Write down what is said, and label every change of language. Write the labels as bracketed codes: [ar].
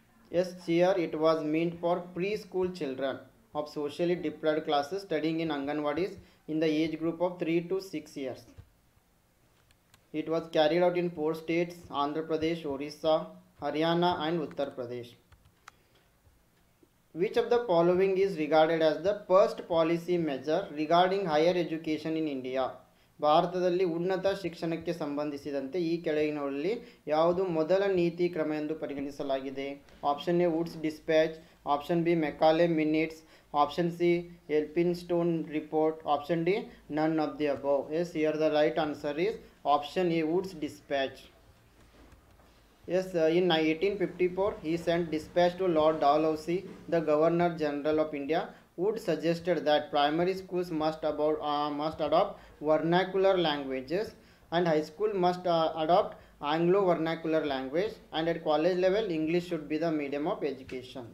[en] Yes, CHEER, it was meant for preschool children of socially deprived classes studying in Anganwadis in the age group of 3 to 6 years. It was carried out in 4 states, Andhra Pradesh, Orissa, Haryana and Uttar Pradesh. Which of the following is regarded as the first policy measure regarding higher education in India? [kn] ಭಾರತದಲ್ಲಿ ಉನ್ನತ ಶಿಕ್ಷಣಕ್ಕೆ ಸಂಬಂಧಿಸಿದಂತೆ ಈ ಕೆಳಗಿನವರಲ್ಲಿ ಯಾವುದು ಮೊದಲ ನೀತಿ ಕ್ರಮ ಎಂದು ಪರಿಗಣಿಸಲಾಗಿದೆ? [en] Option A Wood's dispatch, option B Macaulay minutes, option C Elphinstone report, option D none of the above. Yes, here the right answer is option A, Wood's dispatch. Yes, in 1854 he sent dispatch to Lord Dalhousie, the Governor General of India. Wood suggested that primary schools must adopt vernacular languages and high school must adopt Anglo vernacular language, and at college level English should be the medium of education.